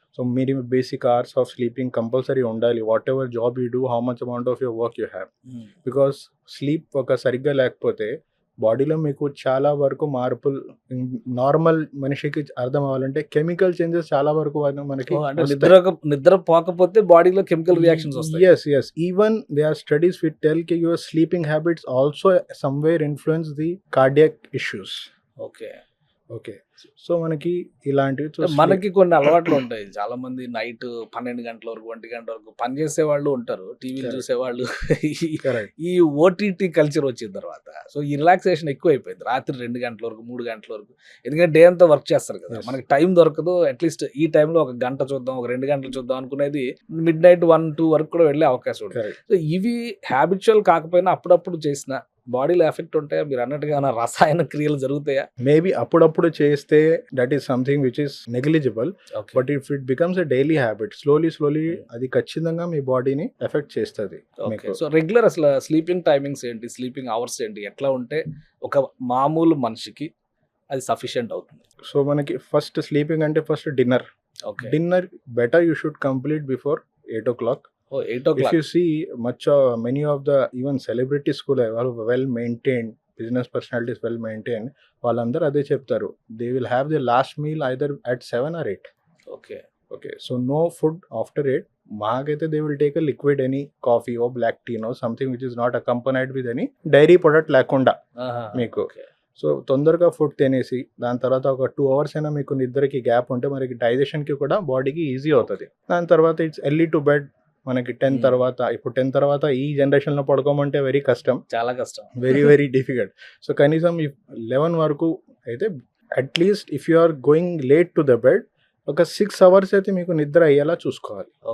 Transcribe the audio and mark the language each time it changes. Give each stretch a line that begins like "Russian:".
Telugu: So మీరు basic hours of sleeping compulsory ఉండాలి.
English: What job you do, how much amount of your work you have.
Telugu: Because sleep ఒక సరిగ్గా లేకపోతే బాడీలో మీకు చాలా వరకు మార్పులు, నార్మల్ మనిషికి అర్థం అవ్వాలంటే కెమికల్ చేంజెస్ చాలా వరకు మనకి అంటే నిద్ర పోకపోతే బాడీలో కెమికల్ రియాక్షన్స్ వస్తాయి.
English: yes. Even there are studies which tell that your sleeping habits also somewhere influence the cardiac issues.
Telugu: Okay. So మనకి ఇలాంటివి మనకి కొన్ని అలవాట్లు ఉంటాయి. చాలా మంది నైట్ 12 గంటల వరకు 1 గంట వరకు పని చేసే వాళ్ళు ఉంటారు, టీవీలు
English: Correct.
Telugu: చూసేవాళ్ళు.
English: Correct.
Telugu: ఈ ఓటీటీ కల్చర్ వచ్చిన తర్వాత సో ఈ రిలాక్సేషన్ ఎక్కువైపోయింది. రాత్రి 2 గంటల వరకు 3 గంటల వరకు, ఎందుకంటే డే అంతా వర్క్ చేస్తారు కదా,
English: Yes.
Telugu: మనకి టైం దొరకదు. అట్లీస్ట్ ఈ టైంలో ఒక గంట చూద్దాం, ఒక 2 గంటలు చూద్దాం అనుకునేది మిడ్ నైట్ 1-2 వరకు కూడా వెళ్ళే అవకాశం ఉంటుంది.
English: Correct.
Telugu: సో ఇవి హ్యాబిచువల్ కాకపోయినా అప్పుడప్పుడు చేసిన బాడీలో ఎఫెక్ట్ ఉంటాయా? మీరు అన్నట్టుగా ఏమైనా రసాయన క్రియలు జరుగుతాయా?
English: maybe
Telugu: అప్పుడప్పుడు చేస్తే
English: That is something which is negligible. But if it becomes a daily habit, slowly
Telugu: అది ఖచ్చితంగా మీ బాడీని ఎఫెక్ట్ చేస్తుంది. సో రెగ్యులర్ అసలు స్లీపింగ్ టైమింగ్స్ ఏంటి, స్లీపింగ్ అవర్స్ ఏంటి, ఎట్లా ఉంటే ఒక మామూలు మనిషికి అది సఫిషియెంట్ అవుతుంది? సో మనకి ఫస్ట్ స్లీపింగ్ అంటే first dinner.
English: Dinner better you should complete before 8 o'clock. 8 If o'clock. you see many of the even celebrity school are well maintained, business personalities well maintained,
Telugu: వాళ్ళందరూ అదే చెప్తారు.
English: They will have their last meal either at 7 or 8. Okay. So no food after 8.
Telugu: మాకైతే
English: they will take a liquid, any coffee or black tea, something which is not accompanied with any dairy product
Telugu: లేకుండా మీకు. So తొందరగా food తినేసి దాని తర్వాత ఒక 2 hours అయినా మీకు నిద్రకి గ్యాప్ ఉంటే మనకి డైజెషన్కి కూడా బాడీకి ఈజీ అవుతుంది. దాని తర్వాత
English: It's early to bed.
Telugu: మనకి 10 తర్వాత, ఇప్పుడు 10 తర్వాత ఈ జనరేషన్లో పడుకోమంటే వెరీ కష్టం, చాలా కష్టం,
English: Very difficult.
Telugu: సో కనీసం 11 వరకు అయితే at least
English: if you are going late to the bed
Telugu: ఒక 6 hours అయితే మీకు నిద్ర అయ్యేలా చూసుకోవాలి.